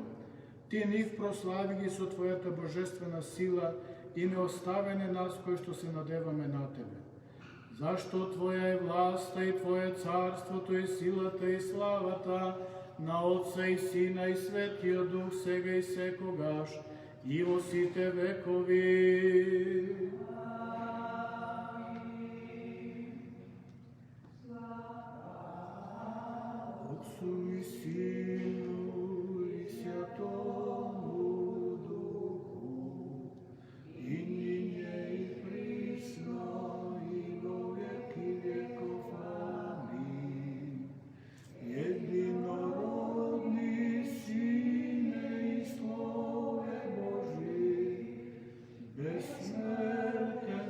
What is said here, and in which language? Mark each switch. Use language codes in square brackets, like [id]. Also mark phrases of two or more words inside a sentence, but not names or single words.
[mk] Ти нив прослави ги со Твојата божествена сила и не оставене нас кои што се надеваме на Тебе. Зашто Твоја е власта и Твое царството и силата и славата на Отца и Сина и Светиот Дух, сега и секогаш, и во сите векови. [cu] Отцу и Сину и Святому Духу, и нине и присно и во веки веков. [mk] Амин. Единородни Сине и Слове Божи, бессмертни